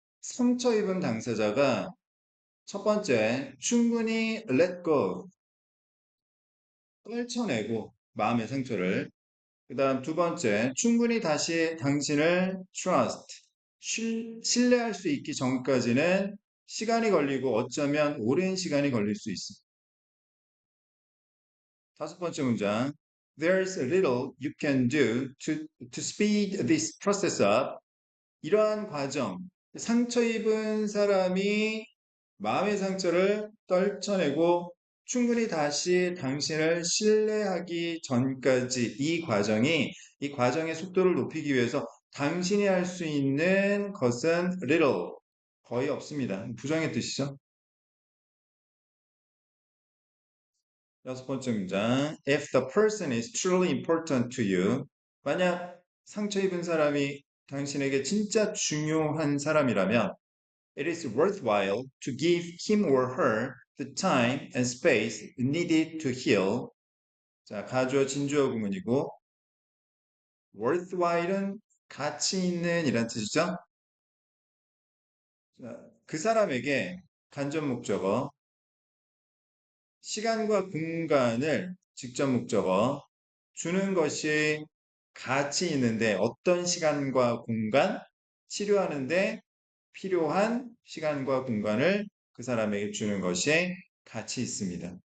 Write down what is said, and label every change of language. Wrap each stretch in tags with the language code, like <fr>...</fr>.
<ko>상처 입은 당사자가 첫 번째, 충분히 let go, 떨쳐내고 마음의 상처를. 그 다음 두 번째, 충분히 다시 당신을 trust, 신뢰할 수 있기 전까지는 시간이 걸리고 어쩌면 오랜 시간이 걸릴 수 있습니다. 다섯 번째 문장.</ko> <en>There's little you can do to speed this process up.</en> <ko>이러한 과정, 상처 입은 사람이 마음의 상처를 떨쳐내고 충분히 다시 당신을 신뢰하기 전까지 이 과정의 속도를 높이기 위해서 당신이 할 수 있는 것은 little, 거의 없습니다. 부정의 뜻이죠. 여섯 번째 문장.</ko> <en>If the person is truly important to you,</en> <ko>만약 상처 입은 사람이 당신에게 진짜 중요한 사람이라면</ko> <en>it is worthwhile to give him or her the time and space needed to heal.</en> <ko>자, 가주어 진주어 구문이고 worthwhile은 가치 있는 이란 뜻이죠. 자, 그 사람에게 간접 목적어 시간과 공간을 직접 목적어 주는 것이 가치 있는데 어떤 시간과 공간 치료하는데 필요한 시간과 공간을 그 사람에게 주는 것이 가치 있습니다.</ko>